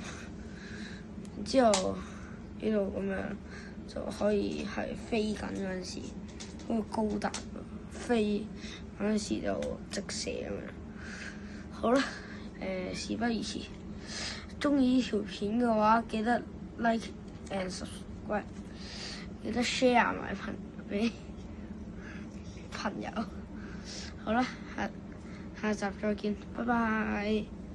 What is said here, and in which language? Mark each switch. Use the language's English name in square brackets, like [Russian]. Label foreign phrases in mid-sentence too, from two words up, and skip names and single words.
[Cantonese] 然之後呢度咁樣就可以係飛緊嗰陣時，好似高達飛嗰陣時就直射咁樣。好啦，事不宜遲，鍾意呢條片嘅話，記得 [English] like and subscribe， [Cantonese] 記得 share 埋俾朋友。好啦，下集再見，拜拜。